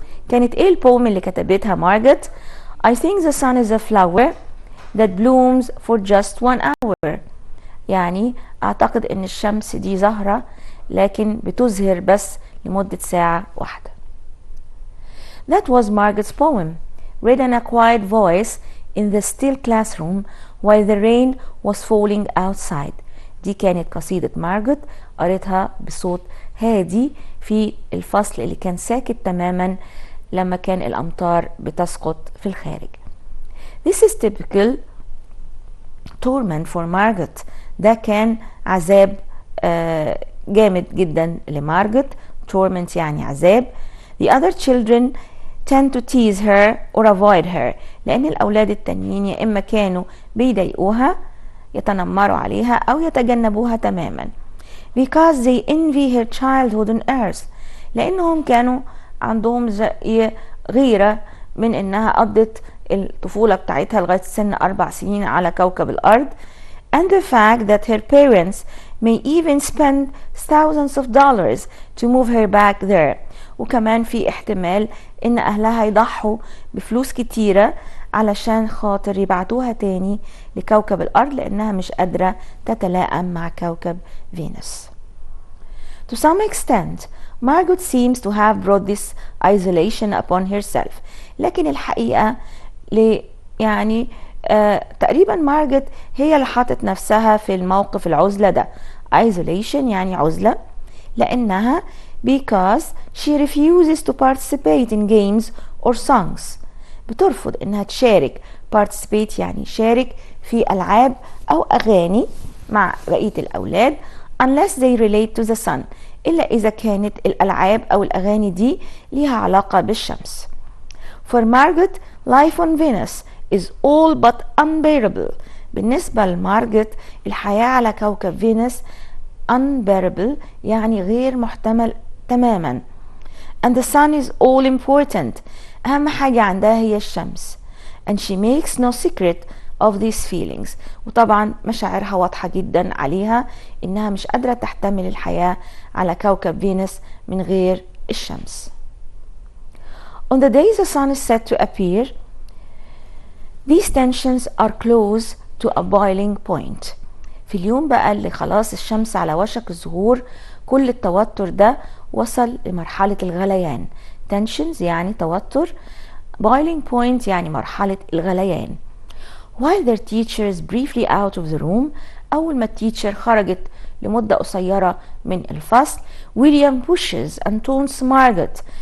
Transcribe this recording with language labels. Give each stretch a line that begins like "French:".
Arabic: كانت ايه البوم اللي كتبتها مارجوت؟
English: I think the sun is a flower that blooms for just 1 hour.
Arabic: يعني اعتقد ان الشمس دي زهره لكن بتزهر بس لمده ساعه واحده.
English: That was Margot's poem, read in a quiet voice in the still classroom while the rain was falling outside.
Arabic: دي كانت قصيدة مارجوت قريتها بصوت هادي في الفصل اللي كان ساكت تماما لما كان الأمطار بتسقط في الخارج.
English: This is typical torment for Margot.
Arabic: ده كان عذاب جامد جدا لمارجوت. torment يعني عذاب.
English: The other children tend to tease her or avoid her.
Arabic: لأن الأولاد التانيين يا إما كانوا بيضايقوها يتنمروا عليها أو يتجنبوها تماما.
English: Because they envy her childhood on earth.
Arabic: لأنهم كانوا عندهم زي غيرة من إنها قضت الطفولة بتاعتها لغاية سن 4 سنين على كوكب الأرض.
English: And the fact that her parents may even spend thousands of dollars to move her back there.
Arabic: وكمان في احتمال ان اهلها يضحوا بفلوس كتيرة علشان خاطر يبعتوها تاني لكوكب الارض لانها مش قادرة تتلائم مع كوكب فينوس.
English: To some extent, Margot seems to have brought this isolation upon herself.
Arabic: لكن الحقيقة يعني تقريبا مارجوت هي اللي حاطت نفسها في الموقف العزلة ده.
English: isolation
Arabic: يعني عزلة، لأنها
English: because she refuses to participate in games or songs.
Arabic: بترفض انها تشارك. participate يعني شارك في ألعاب أو أغاني مع بقية الأولاد.
English: unless they relate to the sun،
Arabic: إلا إذا كانت الألعاب أو الأغاني دي ليها علاقة بالشمس.
English: For Margaret, life on Venus is all but unbearable.
Arabic: بالنسبة لمارجت الحياة على كوكب فينوس unbearable يعني غير محتمل تماما.
English: And the sun is all important.
Arabic: أهم حاجة عندها هي الشمس.
English: And she makes no secret of these feelings.
Arabic: وطبعا مشاعرها واضحة جدا عليها إنها مش قادرة تحتمل الحياة على كوكب فينوس من غير الشمس.
English: On the day the sun is set to appear, these tensions are close to a boiling point.
Arabic: في اليوم بقى اللي خلاص الشمس على وشك الظهور كل التوتر ده وصل لمرحلة الغليان. tensions يعني توتر،
English: boiling point
Arabic: يعني مرحلة الغليان.
English: While their teacher is briefly out of the room،
Arabic: أول ما التيتشر خرجت لمدة قصيرة من الفصل، ويليام
English: pushes and taunts Margaret.